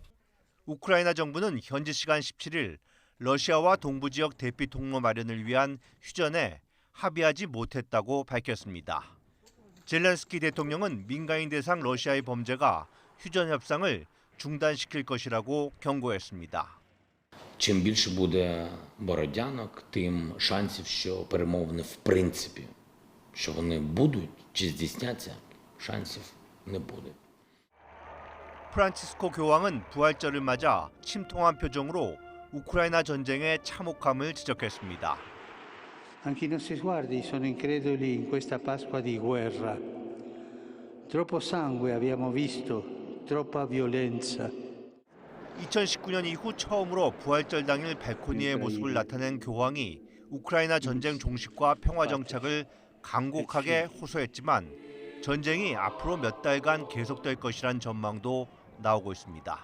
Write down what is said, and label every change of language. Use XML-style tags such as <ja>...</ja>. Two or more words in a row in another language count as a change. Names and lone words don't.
<ko>우크라이나 정부는 현지 시간 17일 러시아와 동부 지역 대피 통로 마련을 위한 휴전에 합의하지 못했다고 밝혔습니다. 젤렌스키 대통령은 민간인 대상 러시아의 범죄가 휴전 협상을 중단시킬 것이라고 경고했습니다.</ko> <uk>Чим більше буде бородянок, тим шансів, що перемовини в принципі, що вони будуть чи здійсняться, шансів не буде.</uk> <ko>프란치스코 교황은 부활절을 맞아 침통한 표정으로 우크라이나 전쟁의 참혹함을 지적했습니다.</ko> <it>Anche i nostri sguardi sono increduli in questa Pasqua di guerra. Troppo sangue abbiamo visto, troppa violenza.</it> <ko>2019년 이후 처음으로 부활절 당일 발코니의 모습을 나타낸 교황이 우크라이나 전쟁 종식과 평화 정착을 간곡하게 호소했지만 전쟁이 앞으로 몇 달간 계속될 것이란 전망도 나오고 있습니다.</ko>